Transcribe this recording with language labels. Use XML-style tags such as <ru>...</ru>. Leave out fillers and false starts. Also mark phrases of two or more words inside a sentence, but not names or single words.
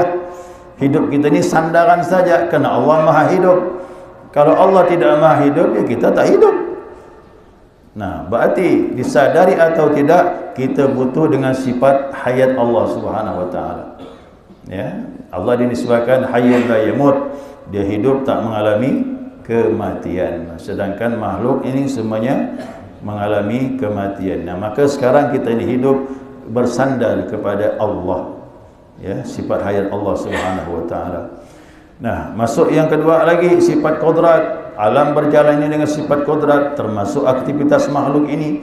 <id>Hidup kita ini sandaran saja karena Allah Maha Hidup. Kalau Allah tidak Maha Hidup, ya kita tak hidup. Nah, berarti disadari atau tidak, kita butuh dengan sifat hayat Allah</id> <ar>سبحانه وتعالى.</ar> <id>Ya, Allah dinisbahkan</id> <ar>حي لا يموت.</ar> <id>Dia hidup tak mengalami kematian. Sedangkan makhluk ini semuanya mengalami kematian. Nah, maka sekarang kita ini hidup bersandar kepada Allah. Ya, sifat hayat Allah</id> <ar>سبحانه وتعالى.</ar> <id>Nah, masuk yang kedua lagi, sifat qudrat. Alam berjalan ini dengan sifat kudrat, termasuk aktivitas makhluk ini.</id>